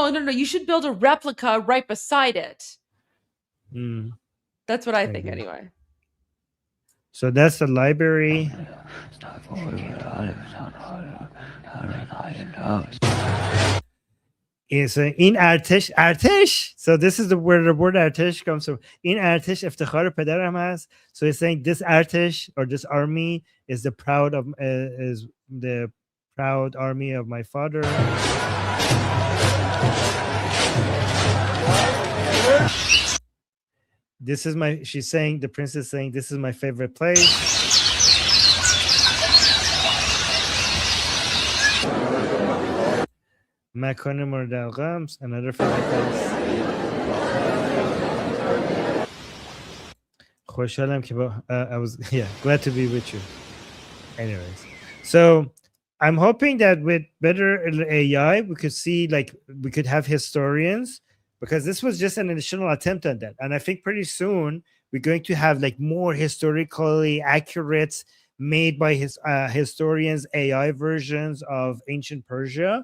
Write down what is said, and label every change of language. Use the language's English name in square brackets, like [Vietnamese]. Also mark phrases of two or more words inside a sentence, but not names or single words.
[English] You should build a replica right beside it. That's what I think, anyway. So that's the library. Is in ارتش. So this is where the word ارتش comes from. In [Persian] ارتش افتخار پدرم هست. [English] So he's saying this ارتش or this army is the proud army of my father. This is she's saying, the princess saying, this is my favorite place. [Persian] مکان مورد علاقه, [English] another favorite place. [Persian] خوشحالم که [English] I was glad to be with you. Anyways, so I'm hoping that with better AI we could see, like, we could have historians, because this was just an initial attempt on that, and I think pretty soon we're going to have like more historically accurate, made by historians, AI versions of ancient Persia.